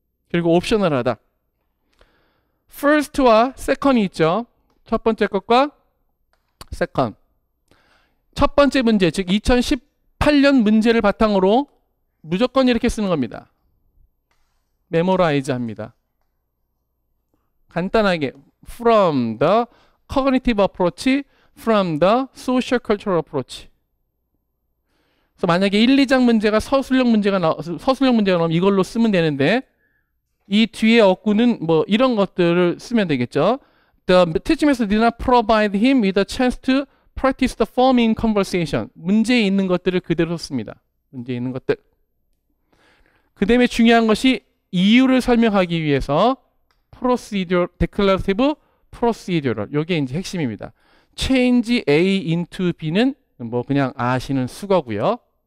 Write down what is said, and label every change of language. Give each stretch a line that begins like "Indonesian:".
Korean: 그리고 옵셔널하다. first와 second이 있죠. 첫 번째 것과 second. 첫 번째 문제, 즉 2018년 문제를 바탕으로 무조건 이렇게 쓰는 겁니다. 메모라이즈 합니다. 간단하게
English: from the cognitive approach, from the social cultural approach.
Korean: 그래서 만약에 1, 2장 문제가 서술형 문제가 나오면 이걸로 쓰면 되는데 이 뒤에 어구는 뭐 이런 것들을 쓰면 되겠죠.
English: The teaching method did not provide him with a chance to practice the forming conversation.
Korean: 문제에 있는 것들을 그대로 씁니다. 문제에 있는 것들. 그 다음에 중요한 것이 이유를 설명하기 위해서 procedural, declarative, procedural. 요게 이제 핵심입니다. change A into B는 뭐 그냥 아시는 수거고요.